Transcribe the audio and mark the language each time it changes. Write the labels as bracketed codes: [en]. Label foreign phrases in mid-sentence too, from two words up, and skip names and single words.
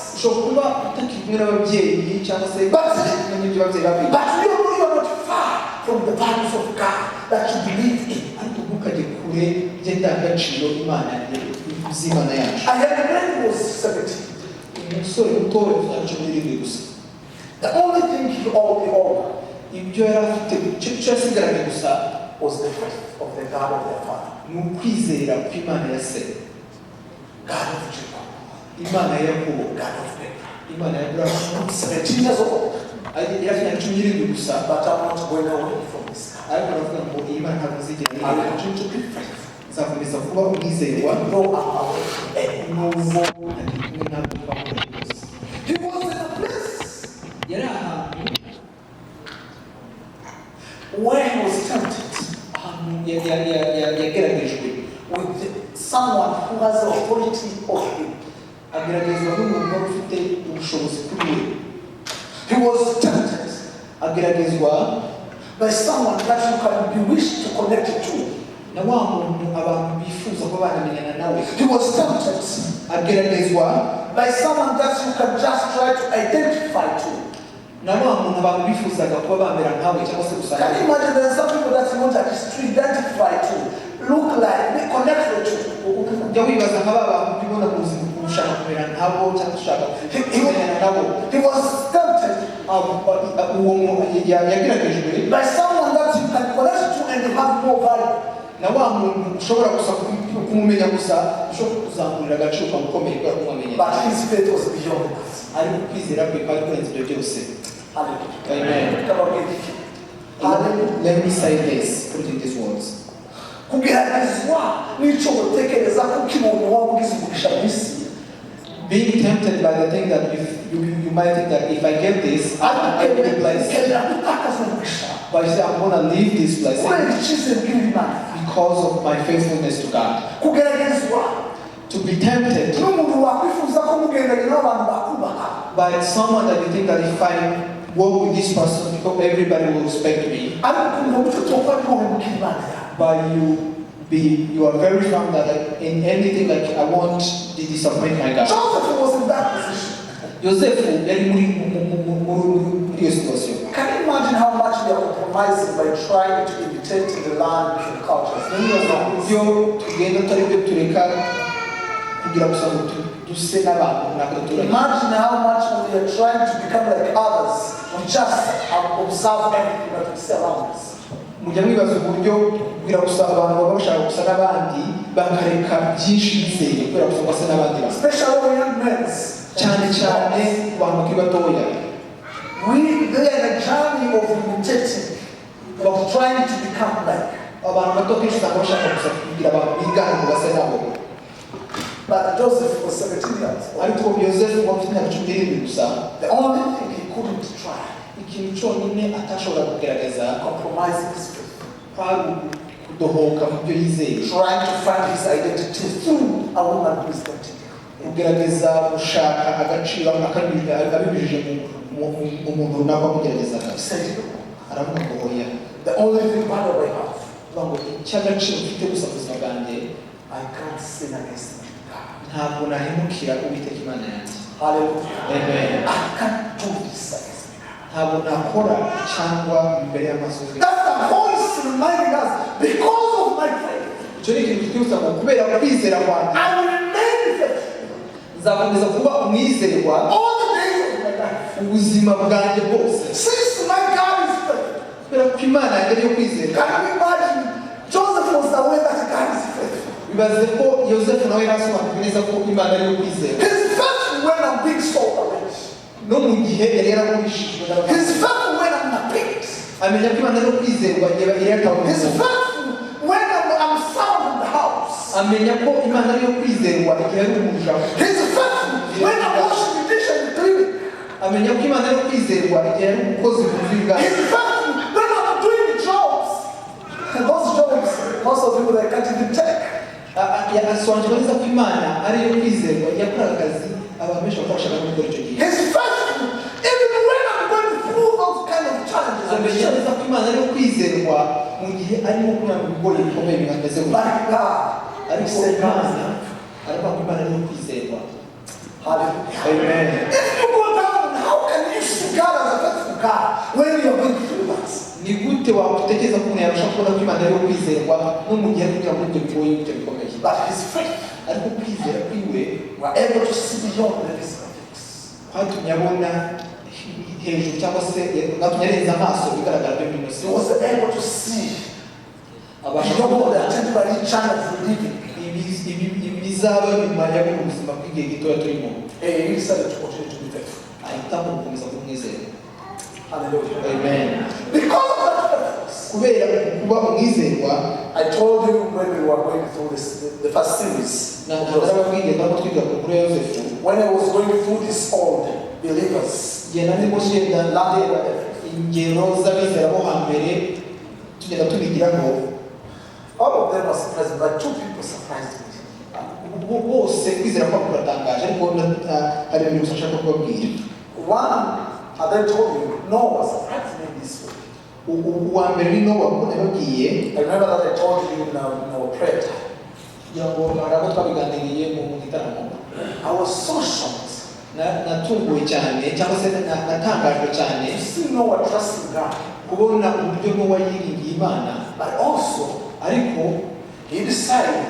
[rw] ushobora kuba utakiri kumwe n'ababyeyi cyangwa se n'ibyo ababyeyi babiri, [en] but you are not far from the values of God that you believe in. [rw] ariko ntukajye kure y'indangagaciro Imana z'Imana yacu. [en] I had a man who was 17. [rw] umusore muto w'imyaka 17 gusa, [en] The only thing he owed [rw] ibyo yari afite icyo yasigaranye gusa [en] was the faith of the God of their father, [rw] ni ukwizera kw'Imana ya se, [en] God of Jacob, [rw] Imana ya Yakobo, [en] God of David. [rw] Imana ya Aburahamu. [en] 17 years old, [rw] yari afite imyaka 17 gusa, [en] but I'm not going away from this God. [rw] ariko aravuga ngo iyi Imana ntabwo izigera [en] I will [rw] ireka, [en] continue to be faithful. [rw] nzakomeza kuba umwizerwa [en] No, I'm away from anyone. [rw] nubwo atari kumwe ntabwo twakora byose. [en] He was in a place [rw] yari ahantu [en] where he was tempted [rw] yageragejwe [en] with someone who has authority over him. [rw] ageragezwa n'umuntu wari ufite ubushobozi kuri we. [en] He was tempted [rw] ageragezwa [en] by someone that you can be wished to connect to. [rw] na wa muntu abantu bifuza kuba banamenyana nawe. [en] He was tempted [rw] ageragezwa [en] by someone that you can just try to identify to. [rw] na wa muntu abantu bifuzaga kuba bamera nkawe cyangwa se gusa [en] Can you [rw] nawe. [en] imagine there are some people that you want at least to identify to, look like, be connected to? [rw] Jya wibaza nka ba bantu ubibona mu buzima ushaka kumera nkabo cyangwa ushaka kumenyana nabo. [en] He was tempted [rw] uwo muntu yageragejwe [en] by someone that you can connect to and you have more value. [rw] na wa muntu ushobora gusa kumumenya gusa ushobora kuzamurira agaciro kamukomeye kubera kumumenya, [en] But his faith was beyond that. [rw] ariko kwizera kwe kwari kurenze ibyo byose. [en] Hallelujah. Amen. Come on, give it. Hallelujah. Let me say this, put in these words. [rw] Kugeragezwa n'icyo gutekereza ko umuntu waba ugize umugisha mu isi. [en] Being tempted by the thing that if you might think that if I get this, I will be blessed. [rw] Ukenera gutakaza umugisha [en] But you say, I'm going to leave this place [rw] kubera icyizere bw'Imana. [en] because of my faithfulness to God. [rw] Kugeragezwa [en] To be tempted [rw] n'umuntu wakwifuza ko mugendanye n'abantu bakubaha. [en] by someone that you think that if I work with this person, because everybody will respect me, [rw] ariko ukumva gutyo tuba twohemuka Imana yawe. [en] but you are very firm that in anything like I won't disappoint my God. Joseph was in that position. [rw] Joseph yari muri iyo situation. [en] Can you imagine how much they are compromising by trying to imitate the land and cultures? [rw] Iyo tugenda tutari byo tureka kugira gusa ngo duse n'abantu n'abaturage. [en] Imagine how much when we are trying to become like others, we just observe everything that we see around us. [rw] Mujya mwibaza uburyo kugira gusa abantu baba bashaka gusa n'abandi bakareka byinshi bizeye kubera gusa basa n'abandi bantu. [en] Especially when young men. [rw] Cyane cyane ku bantu bakiri batoya. [en] They are in a journey of imitating, of trying to become like. [rw] Abantu bato kenshi usanga bashaka gusa kugira abantu bigana ngo base nabo. [en] But Joseph was 17 years old. [rw] Ariko Yosefu wafite imyaka 17 gusa, [en] The only thing he couldn't try, [rw] ikintu cyonyine atashobora kugerageza [en] compromising his faith. [rw] kwari kudohoka mu byo yizeye, [en] Trying to find his identity through a woman who is not in [rw] kugerageza gushaka agaciro abibijije mu muntu runaka wamugeragezaga. [en] He said, [rw] Aravuga ngo oya, [en] the only thing value I have, [rw] ngo icy'agaciro mfite gusa mu buzima bwanjye [en] I can't sin against my God. [rw] ntabwo nahemukira Uwiteka Imana yanjye. [en] Hallelujah. Amen. I can't do this against me. [rw] ntabwo nakora cyangwa imbere y'amaso ye. [en] That's the voice reminding us, because of my faith, [rw] icyo ni ikintu kitwibutsa ngo kubera kwizera kwanjye [en] I will remain faithful [rw] nzakomeza kuba umwizerwa [en] all the days of my life. [rw] ubuzima bwanjye bwose [en] Since my God is faithful. [rw] kubera ko imana yanjye yo kwizera. [en] Can you imagine? Joseph was aware that God is faithful. [rw] bibaze ko yosefu nawe yarasobanukiwe neza ko imana ari yo kwizera. [en] His faith when I'm being sold away. [rw] no mu gihe yari yaragurishijwe n'abantu. [en] His faith when I'm not picked. [rw] amenya ko imana ari yo kwizerwa igihe yari yatawe. [en] His faith when I'm sound in the house. [rw] amenya ko imana ari yo kwizerwa igihe ari umuja. [en] His faith when I'm washing the dish and cleaning. [rw] amenya ko imana ari yo kwizerwa igihe ari umukozi mu nzu y'ubwami. [en] His faith when I'm doing jobs. And those jobs, most of people they can't even take. [rw] asobanukirwa neza ko imana ari yo kwizerwa yakoraga akazi abantu benshi batabashaga no gukora icyo gihe. [en] His faith even when I'm going through those kind of challenges. [rw] amenya neza ko imana ari yo kwizerwa mu gihe arimo kunyura mu bigori bikomeye bimeze gutya. [en] Like God. [rw] ariko imana aravuga ko imana ari yo kwizerwa. [en] Hallelujah. Amen. If you go down, how can you see God as a faithful God when you're going through that? [rw] ni gute watekereza ko umuntu yabasha kubona ko imana ari yo kwizerwa no mu gihe ari kunyura muri ibyo bigoye ibyo bikomeye. [en] But his faith, [rw] ariko kwizera kwiwe [en] we're able to see beyond the physical things. [rw] kwatumye abona hejuru cyangwa se kwatumye arenza amaso bigaragara byo muri [en] He was [rw] ino [en] able to see [rw] abasha [en] beyond [rw] kubona [en] the temporary channels of living. [rw] bizaba nyuma ya buno buzima bw'igihe gitoya turimo. [en] He decided to continue to be faithful. [rw] ahitamo gukomeza kumwizera. [en] Hallelujah. Amen. Because of that faithfulness, [rw] kubera kuba umwizerwa [en] I told you when we were going through the first series, [rw] narababwiye ndabona twiga ku nkuru ya yosefu [en] when I was going through this old believers, [rw] igihe narimo ngenda ndeba ingero z'abizera bo hambere tugenda tubigiraho. [en] all of them were surprised, but two people surprised me. [rw] bose kwizera kwabo kuratangaje ariko hari ibintu gusa nshaka kubabwira. [en] One, as I told you, Noah surprised me this way. [rw] uwa mbere ni nowa kuko nababwiye. [en] I remember that I told you in our prayer time. [rw] kugira ngo hari abo twabiganiriye mu gitaramo. [en] I was so shocked [rw] natunguwe cyane cyangwa se natangajwe cyane [en] to see Noah trusting God, [rw] kubona uburyo nowa yiringiye imana. [en] but also [rw] ariko [en] he decided